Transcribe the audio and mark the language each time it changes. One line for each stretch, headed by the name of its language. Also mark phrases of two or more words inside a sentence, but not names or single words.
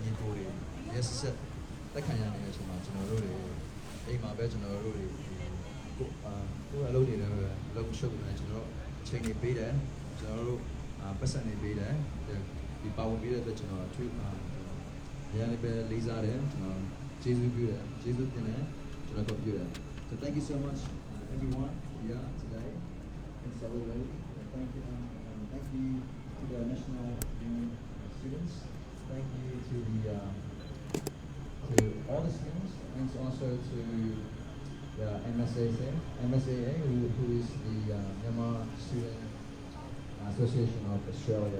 Burmese: ညီကိုတွေရက်ဆက်တက်ခံရနေတဲ့အချိန်မှာကျွန်တော်တို့တွေအိမ်မှာပဲကျွန်တော်တို့တွေကိုအလုပ်တွေလည်းလုပ်ရှုပ်နေကျွန်တော်တို့အချိန်တွေပေးတယ်ကျွန်တော်တို့ပတ်စံတွေပေးတယ်ဒီပါဝင်ပြီးတဲ့အတွက်ကျွန်တော်ထွေးရရလေးပဲလေးစားတယ်ကျွန်တော်ကျေးဇူးပြုတယ်ကျေးဇူးတင်တယ်ကျွန်တော်တို့ပြုတယ်
English: So thank you so much everyone here today in Solidarity. Thank you to the National Union students. Thank you to all the students, and also to the MSAA, who is the Myanmar Student Association of Australia.